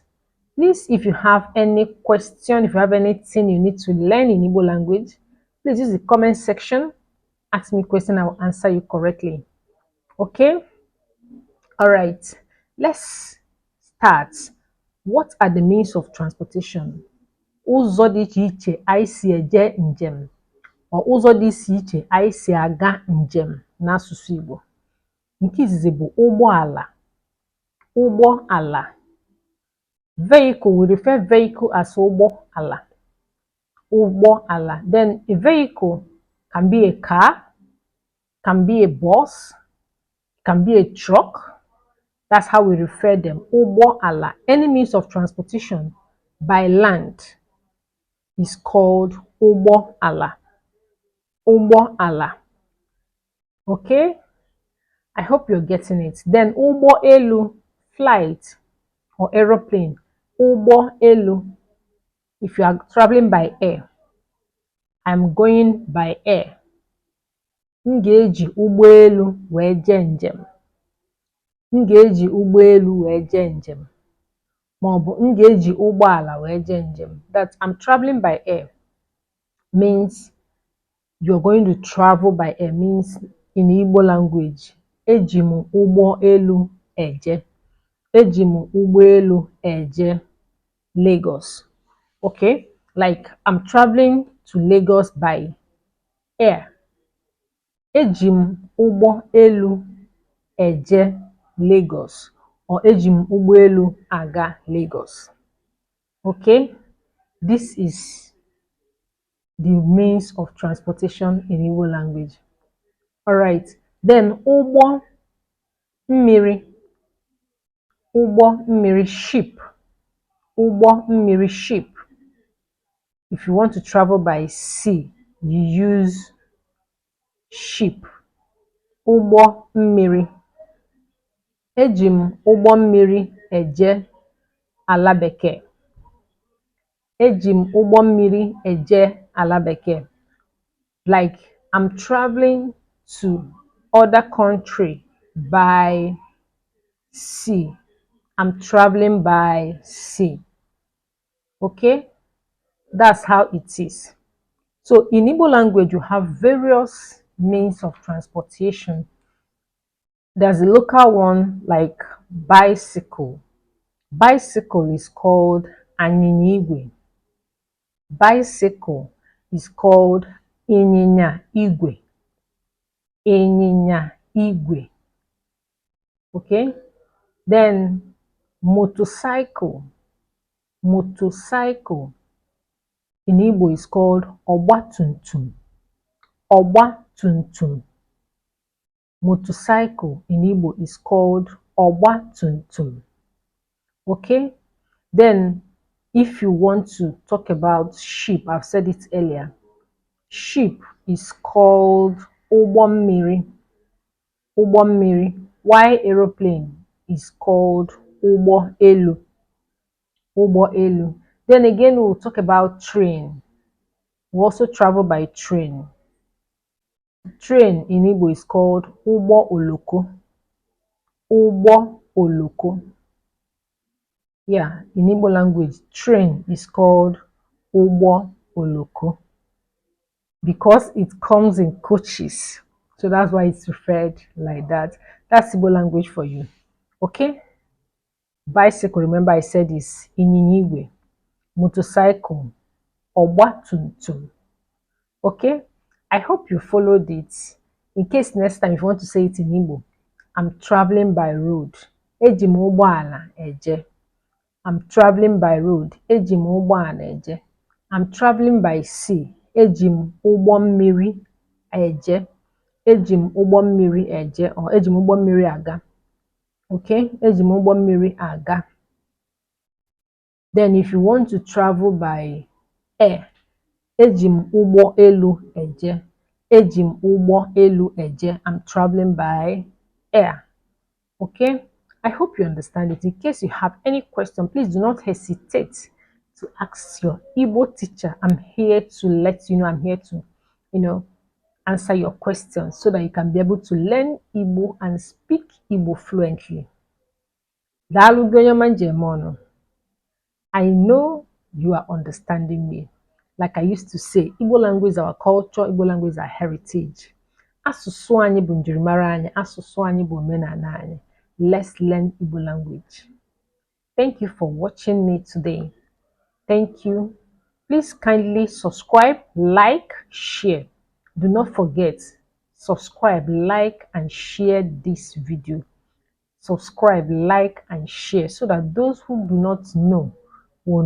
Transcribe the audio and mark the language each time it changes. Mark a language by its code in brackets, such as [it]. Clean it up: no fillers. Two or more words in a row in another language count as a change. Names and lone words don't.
[en] Please, if you have any question, if you have anything you need to learn in Igbo language, please use the comment section. Ask me a question, I will answer you correctly. Okay? All right. Let's start. What are the means of transportation? [ig] Ụzọ dị iche iche anyị si eje njem, ọ ụzọ dị iche anyị si aga njem n'asụsụ Igbo. Nke izizi bụ ụgbọala. Ụgbọala. [en] Vehicle, we refer vehicle as ụgbọala. [ig] Ụgbọala. [en] Then a vehicle can be a car, can be a bus, can be a truck. That's how we refer them. Ụgbọala. Any means of transportation by land is called ụgbọala. [ig] Ụgbọala. [en] Okay? I hope you're getting it. Then ụgbọelu, flight or aeroplane. Ụgbọelu. If you are traveling by air, I'm going by air. [ig] M ga-eji ụgbọelu wee jee njem. M ga-eji ụgbọelu wee jee njem. Ma ọ bụ m ga-eji ụgbọala wee jee njem. [en] That I'm traveling by air means you're going to travel by air, means in Igbo language. [ig] Eji m ụgbọelu eje. Eji m ụgbọelu eje Lagos. [en] Okay? Like I'm traveling to Lagos by air. [ig] Eji m ụgbọelu eje Lagos, or eji m ụgbọelu aga Lagos. [en] Okay? This is the means of transportation in Igbo language. Alright. Then [ig] ụgbọ mmiri. Ụgbọ mmiri, ship. Ụgbọ mmiri, [en] ship. If you want to travel by sea, you use ship. [ig] Ụgbọ mmiri. Eji m ụgbọ mmiri eje ala bekee. Eji m ụgbọ mmiri eje ala bekee. [en] Like I'm traveling to other country by sea. I'm traveling by sea. Okay? That's how it is. So in Igbo language, you have various means of transportation. There's a local one like bicycle. Bicycle is called anyị. Bicycle is called [ig] ịnyịnya igwe. Ịnyịnya igwe. [en] Okay? Then motorcycle. Motorcycle in Igbo is called ọgbatumtum. [ig] Ọgbatumtum. [en] Motorcycle in Igbo is called ọgbatumtum. Okay? Then if you want to talk about ship, I've said it earlier. Ship is called [ig] ụgbọ mmiri. Ụgbọ mmiri. [en] While aeroplane is called ụgbọelu. [ig] Ụgbọelu. [en] Then again, we'll talk about train. We also travel by train. Train in Igbo is called [ig] ụgbọ oloko. Ụgbọ oloko. [en] Yeah, in Igbo language, train is called [ig] ụgbọ oloko [en] because it comes in coaches. So that's why it's referred like that. That's Igbo language for you. Okay? Bicycle, remember I said is [ig] ịnyịnya igwe. [en] Motorcycle, ọgbatumtum. Okay? I hope you followed it. In case next time if you want to say it in Igbo, I'm traveling by road. [ig] Eji m ụgbọala eje. [en] I'm traveling by road. [ig] Eji m ụgbọala eje. [en] I'm traveling by sea. [ig] Eji m ụgbọ mmiri eje. Eji m ụgbọ mmiri eje, or eji m ụgbọ mmiri aga. Okay, eji m ụgbọ mmiri aga. [en] Then if you want to travel by air, [ig] eji m ụgbọ elu eje. Eji m ụgbọ elu eje. [en] I'm traveling by air. Okay, I hope you understand it. In case you have any question, please do not hesitate to ask your Igbo teacher. I'm here to let you know, I'm here to, answer your questions so that you can be able to learn Igbo and speak Igbo fluently. [ig] Daalụ gị onye ọma njem ọnụ. [en] I know you are understanding me. Like I used to say, Igbo language is our culture, Igbo language is our heritage. [ig] Asụsụ anyị bụ njirimara anyị, asụsụ anyị bụ omenala anyị. [en] Let's learn Igbo language. Thank you for watching me today. Thank you. Please kindly subscribe, like, share. Do not forget, subscribe, like, and share this video. Subscribe, like, and share so that those who do not know will know.